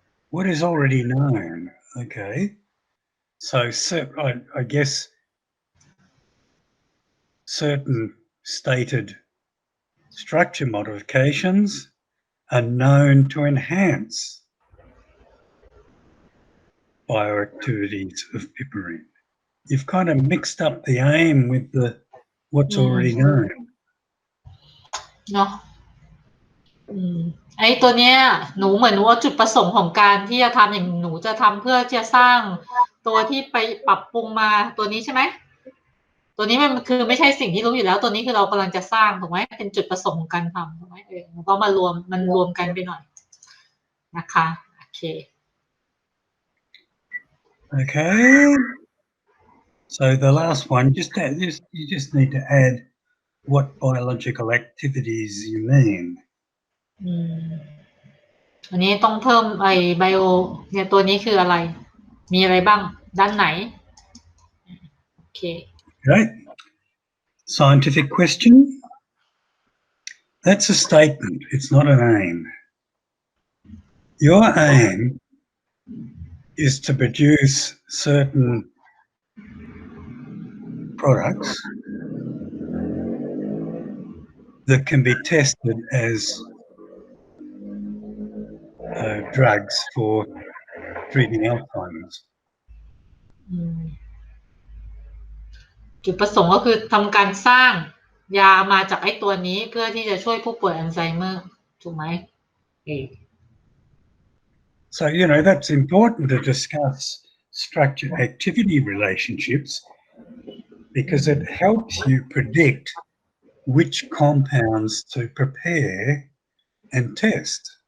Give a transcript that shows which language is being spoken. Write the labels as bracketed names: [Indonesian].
[English] What is already known? Okay, so I guess certain stated structure modifications are known to enhance bioactivities of piperine. You've kind of mixed up the aim with what's already known. [Thai] เนาะไอ้ตัวเนี้ยหนูเหมือนว่าจุดประสงค์ของการที่จะทำอย่างหนูจะทำเพื่อจะสร้างตัวที่ไปปรับปรุงมาตัวนี้ใช่ไหมตัวนี้มันคือไม่ใช่สิ่งที่รู้อยู่แล้วตัวนี้คือเรากำลังจะสร้างถูกไหมเป็นจุดประสงค์ของการทำถูกไหมมันก็มารวมกันไปหน่อยนะคะโอเค [English] Okay. So the last one, you just need to add what biological activities you mean. [Thai] อันนี้ต้องเพิ่มไอ้ไบโอเนี่ยตัวนี้คืออะไรมีอะไรบ้างด้านไหนโอเค [English] Okay. Scientific question. That's a statement. It's not an aim. Your aim is to produce certain products that can be tested as drugs for treating Alzheimer's. [Thai] จุดประสงค์ก็คือทำการสร้างยามาจากไอ้ตัวนี้เพื่อที่จะช่วยผู้ป่วยอัลไซเมอร์ถูกไหม [English] So, that's important to discuss structure-activity relationships because it helps you predict which compounds to prepare and test.